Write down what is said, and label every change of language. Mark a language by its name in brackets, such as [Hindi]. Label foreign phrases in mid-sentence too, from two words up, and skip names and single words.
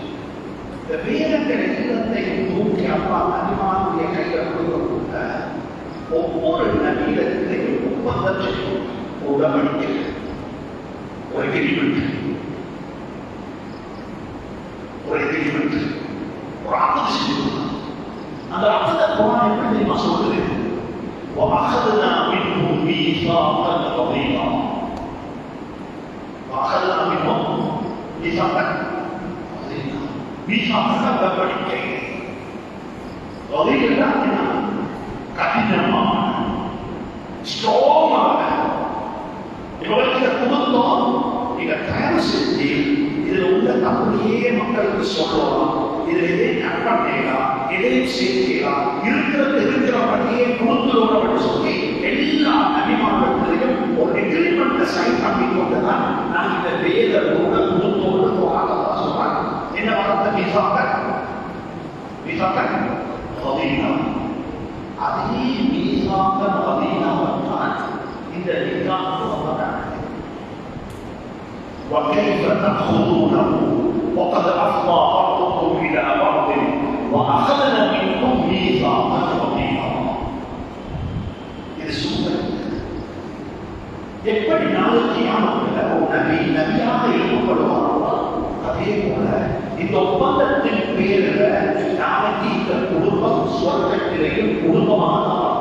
[Tamil] இந்த வேதங்கள் எல்லாத்தையும் தூக்கி அப்பா நபிமானுடைய கையில் கொடுக்கப்பட்ட ஒவ்வொரு நபியிடத்திலையும் ஒப்பந்தம் உடன்படிக்கை ஒரு எக்ரிமெண்ட் ஒரு அர்த்தத்தை செஞ்சிருக்கணும். அந்த அர்த்தத்தை குர்ஆன் எப்படி தெரியுமா சொல்லுது? [Arabic] وَأَخَذْنَا مِنْهُمْ مِيثَاقًا غَلِيظًا وَأَخَذْنَا مِنْهُمْ مِيثَاقًا غَلِيظًا [Tamil] மீசாக உடன்படிக்கை [Arabic] غليظًا [Tamil] கடினமான ஸ்ட்ராங்கான இவர்களுக்கு கொடுத்தோம். நீங்க தயார் செஞ்சு இதுல உள்ள தமிழையே மக்களுக்கு சொல்லலாம், இதுல எதையும் கட் பண்ணலாம், எதையும் சேர்க்கலாம், இருக்கிறபடியே கொடுத்துள்ளோம் சொல்லி எல்லா நபிமார்களும் ஒரு எக்ரிமெண்ட்டை சைன் பண்ணி கொண்டுதான் நான் இந்த வேத நூலை கொடுத்தோடு போகாதான் சொல்றாங்க. என்ன வார்த்தை? கதீனம். அதே மீசாக கதீனம்தான் இந்த நிகாஹ். [Arabic] وكيف تأخذونه وقد أفضى بعضكم إلى بعض وأخذنا منكم ميثاقا غليظا. [Tamil] இது சூப்பர். எப்படி நாளைக்கு கியாமத்துல ஒரு நபியாக எழுப்பப்படுவாரோ அதே போல இந்த ஒப்பந்தத்தின் பேரில் நாளைக்கு இந்த குடும்பம் சொர்க்கத்திலேயும் குடும்பமாக